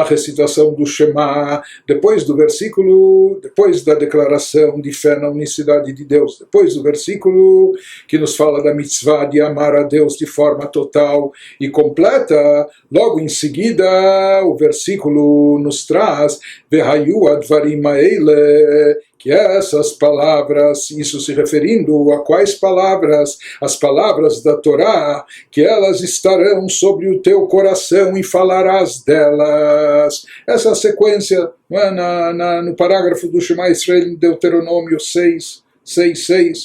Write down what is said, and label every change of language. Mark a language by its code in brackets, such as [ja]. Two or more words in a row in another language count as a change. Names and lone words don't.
[pt] recitação do Shema, depois do versículo, depois da declaração de fé na unicidade de Deus, depois do versículo que nos fala da mitzvah de amar a Deus de forma total e completa, logo em seguida o versículo nos traz [he] והיו הדברים האלה, [pt] que essas palavras, isso se referindo a quais palavras? As palavras da Torá, que elas estarão sobre o teu coração e falarás delas. Essa sequência no parágrafo do Shema Israel, em Deuteronômio 6:6.